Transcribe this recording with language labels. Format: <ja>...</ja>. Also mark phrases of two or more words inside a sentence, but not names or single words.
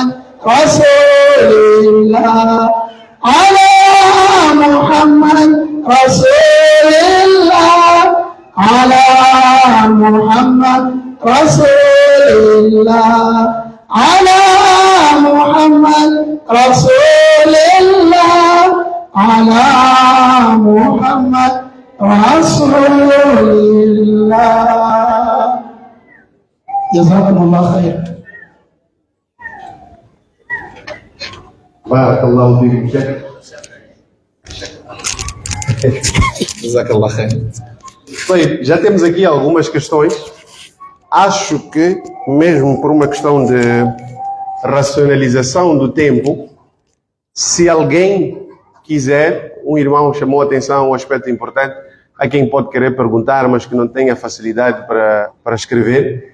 <ar>رسول الله على محمد رسول الله على محمد رسول الله على محمد رسول الله على محمد رسول الله جزاكم الله خير. بارك الله فيك شيخ. جزاك الله خير.</ar> <pt>Bem, já temos aqui algumas questões. Acho que, mesmo por uma questão de racionalização do tempo, se alguém quiser, um irmão chamou a atenção a um aspecto importante, a quem pode querer perguntar, mas que não tenha facilidade para escrever.</pt>